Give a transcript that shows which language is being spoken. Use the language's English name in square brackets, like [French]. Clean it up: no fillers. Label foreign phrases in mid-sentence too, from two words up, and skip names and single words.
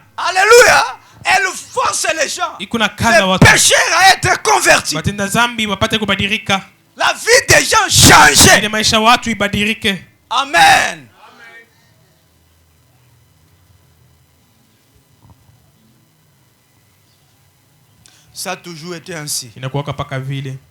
[French] Alléluia. Elle force les gens, [Swahili] Iko na kaza [French] les [Swahili] watu. [French] pécheurs à être convertis. [Swahili] Watenda zambi wapate kubadilika. [French] La vie des gens change. [Swahili] Ile maisha watu ibadilike. [French] Amen. Ça a toujours été ainsi. [Swahili] Inakuwaka paka vile.